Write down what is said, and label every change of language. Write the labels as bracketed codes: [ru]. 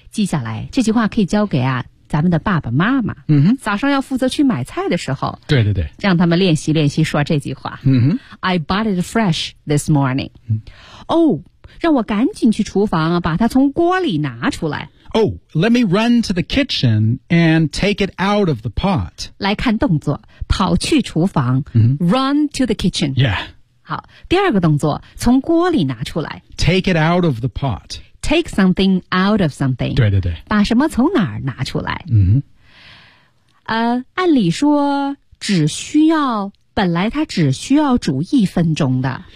[zh] 记下来这句话可以交给啊咱们的爸爸妈妈、嗯、早上要负责去买菜的时候，对对对，让他们练习练习说这句话、嗯、 [en] I bought it fresh this morning、嗯、 [zh] Oh, 让我赶紧去厨房把它从锅里拿出来。 [en] Oh, let me run to the kitchen and take it out of the pot. [zh] 来看动作，跑去厨房、 mm-hmm. [en] Run to the kitchen. Yeah. [zh] 好，第二个动作，从锅里拿出来。 [en] Take it out of the pot. Take something out of something. [zh] 对对对。把什么从哪儿拿出来。嗯。按理说，只需要，本来它只需要煮一分钟的。